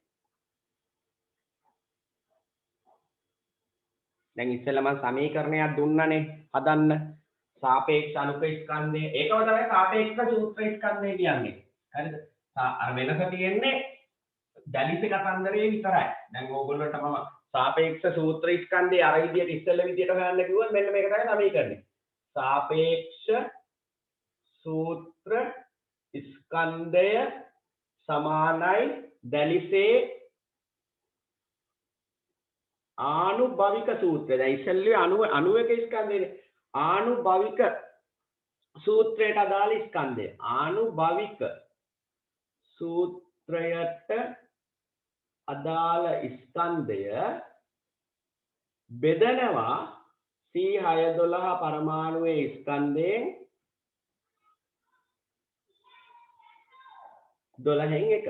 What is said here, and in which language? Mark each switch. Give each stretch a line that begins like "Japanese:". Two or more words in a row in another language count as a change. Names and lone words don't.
Sinhala: දැන් ඉස්සෙල්ලා මම සමීකරණයක් දුන්නනේ හදන්න. සාපේක්ෂ අණුක ස්කන්ධය ඒකම තමයි සාපේක්ෂ සූත්‍ර ස්කන්ධය කියන්නේ. හරිද? අර වෙනස තියෙන්නේ දැලිසි කතන්දරේ විතරයි. දැන් ඕගොල්ලන්ට මම සාපේක්ෂ සූත්‍ර ස්කන්ධය අර විදියට ඉස්සෙල්ලා විදියට හොයන්න කිව්වොත් මෙන්න මේක තමයි සමීකරණය. සාපේක්ෂ සූත්‍ර ස්කන්ධය සමානයි දැලිසේ ආනුභවික සූත්‍රය. දැන් ඉස්සෙල්ලේ 91 ස්කන්ධයනේ. ආනුභවික සූත්‍රයට අදාළ ස්කන්ධය. ආනුභවික සූත්‍රයට අදාළ ස්කන්ධය බෙදනවා C612 පරමාණුවේ ස්කන්ධයෙන් 12න් 1.